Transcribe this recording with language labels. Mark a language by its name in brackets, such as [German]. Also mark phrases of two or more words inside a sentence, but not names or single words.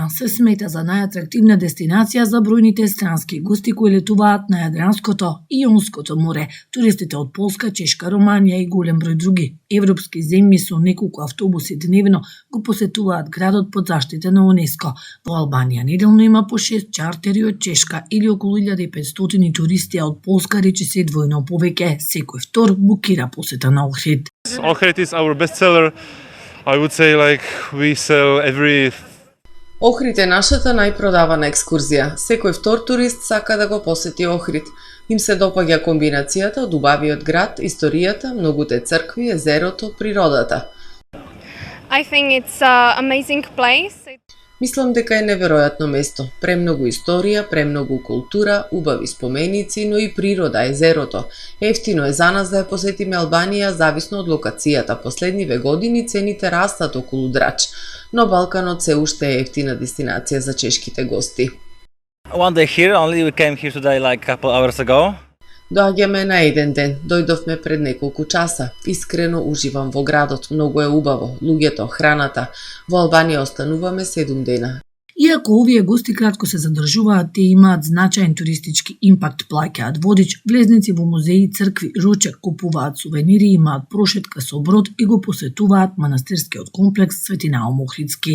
[Macedonian] Се смета за најатрактивна дестинација за бројните странски гости кои летуваат на Јадранското и Јонското море, туристите од Полска, Чешка, Романија и голем број други европски земји со неколку автобуси дневно го посетуваат градот под заштита на УНЕСКО. Во Албанија неделно има по 6 чартери од Чешка или околу 1500 туристи, а од Полска речиси двојно повеќе. Секој втор букира посета на Охрид. [English] Ohrid is our best seller. I would say we sell every. [Macedonian] Охрид е нашата најпродавана екскурзија. Секој втор турист сака да го посети Охрид. Им се допаѓа комбинацијата од убавиот град, историјата, многуте цркви, езерото, природата. [English] I think it's an amazing place. [Macedonian] Мислам дека е неверојатно место. Премногу историја, премногу култура, убави споменици, но и природа, езерото. Ефтино е за нас да ја посетиме Албанија зависно од локацијата. Последниве години цените растат околу Драч, но Балканот се уште е ефтина дестинација за чешките гости. [English] One day here, only we came here today like a couple hours ago. [Macedonian] Доаѓаме на еден ден, дојдовме пред неколку часа. Искрено уживам во градот, многу е убаво, луѓето, храната. Во Албанија остануваме 7 дена. Иако овие гости кратко се задржуваат, те имаат значаен туристички импакт, плаќаат водич, влезници во музеи, цркви, ручек, купуваат сувенири, имаат прошетка со брод и го посетуваат манастирскиот комплекс Свети Наум Охридски.